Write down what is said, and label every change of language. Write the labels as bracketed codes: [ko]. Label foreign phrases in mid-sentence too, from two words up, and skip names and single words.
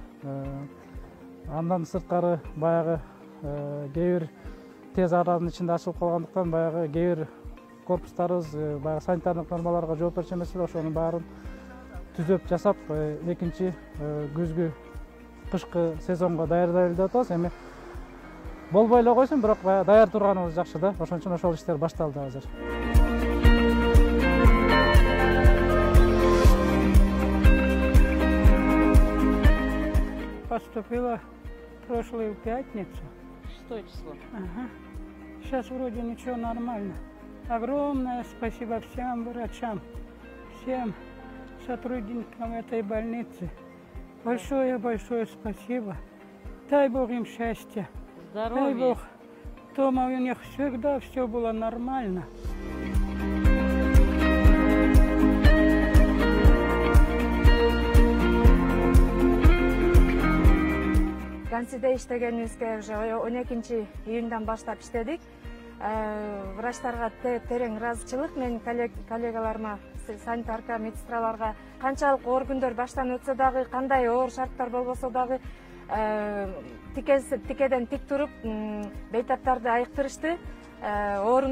[ky] Андан сырткары баягы кээ бир тез аранын ичинде ачылып калгандыктан баягы кээ бир корпустарыбыз баягы санитардык нормаларга жооп берчү эмес эле, ошонун баарын түзөп жасап, экинчи күзгү кышкы сезонго даярдайлы деп атабыз. Эми болбой эле койсун, бирок баягы даяр турганыбыз жакшы да. Ошон үчүн ошол иштер башталды азыр. [ru] Поступила прошлую пятницу. 6 число. Ага. Сейчас вроде ничего, нормально. Огромное спасибо всем врачам, всем сотрудникам этой больницы. Большое спасибо. Дай Бог им счастья. Здоровья. Дай Бог, дома у них всегда все было нормально. [ky] Гансиде иштегенибизге уже 12 июндан баштап иштедик. Врачтарга терең ыраазычылык, мен коллегаларыма, санитарка, медсестраларга канчалык оор күндөр баштан өтсө дагы, кандай оор шарттар болбосо дагы тикеден тик туруп бейтаптарды айыктырышты, ооруну жеңдик.